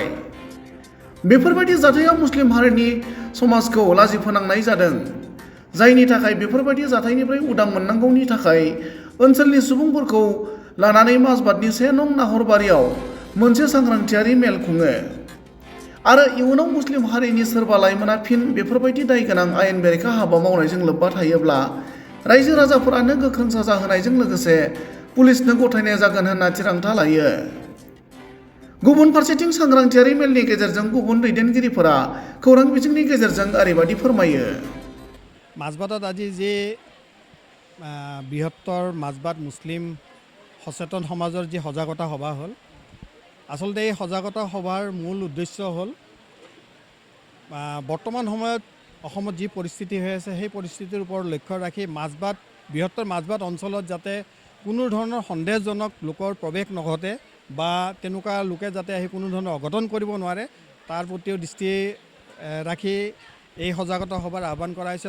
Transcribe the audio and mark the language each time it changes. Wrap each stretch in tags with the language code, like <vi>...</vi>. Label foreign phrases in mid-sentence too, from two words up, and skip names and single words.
<brx>बेफोरबायदि जाथाया मुस्लिम हारिनि समाजखौ लाजिफोनांनाय जादों, जायनि थाखाय बेफोरबायदि जाथायनिफ्राय उदां मोननांगौनि थाखाय ओनसोलनि सुबुंफोरखौ लानानै माजबादनि 1 नं नाहरबारियाव मोनसे सांग्रांथियारि मेल खुङो आरो इयुनाव मुस्लिम हारिनि सोरबा लाइमोना फिन बेफोरबायदि दाय गोनां आयेन बेरेखा हाबा मावनायजों लोब्बा थायोब्ला रायजो राजाफोरानो गोख्रों साजा होनायजों लोगोसे पुलिसनो गथायनाय जागोन होनना थिरांथा लायो। गुबुन फारसेथिं सांग्रांथियारि मेलनि गेजेरजों गुबुन दैदेनगिरिफोरा खौरां बिजोंनि गेजेरजों ओरैबायदि फोरमायो।</brx> <as>মাজবাটত আজি যি বৃহত্তৰ মাজবাট মুছলিম সচেতন সমাজৰ যি সজাগতা সভা হ'ল, আচলতে এই সজাগতা সভাৰ মূল উদ্দেশ্য হ'ল বৰ্তমান সময়ত অসমত যি পৰিস্থিতি হৈ আছে সেই পৰিস্থিতিৰ ওপৰত লক্ষ্য ৰাখি বৃহত্তৰ মাজবাট অঞ্চলত যাতে কোনো ধৰণৰ সন্দেহজনক লোকৰ প্ৰৱেশ নঘটে বা তেনেকুৱা লোকে যাতে আহি কোনো ধৰণৰ অঘটন কৰিব নোৱাৰে তাৰ প্ৰতিও দৃষ্টি ৰাখি এই সজাগতা সভাৰ আহ্বান কৰা হৈছে।</as>